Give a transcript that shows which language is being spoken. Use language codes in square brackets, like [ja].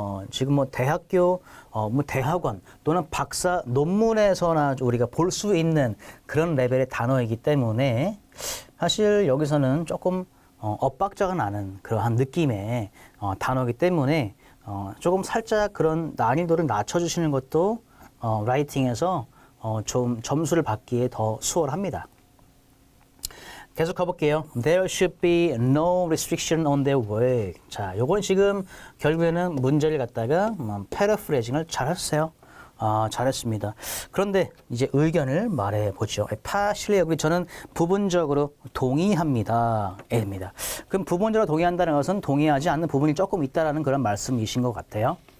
[ko] 지금 뭐 대학교 뭐 대학원 또는 박사 논문에서나 우리가 볼 수 있는 그런 레벨의 단어이기 때문에 사실 여기서는 조금 엇박자가 나는 그러한 느낌의 단어이기 때문에 조금 살짝 그런 난이도를 낮춰주시는 것도 라이팅에서 좀 점수를 받기에 더 수월합니다. 계속 가볼게요. [en] There should be no restriction on their work. [ko] 자, 요건 지금 결국에는 문제를 갖다가 패러프레이징을 잘했어요. 잘했습니다. 그런데 이제 의견을 말해보죠. [en] partially agree. [ko] 저는 부분적으로 동의합니다. 입니다. 그럼 부분적으로 동의한다는 것은 동의하지 않는 부분이 조금 있다라는 그런 말씀이신 것 같아요.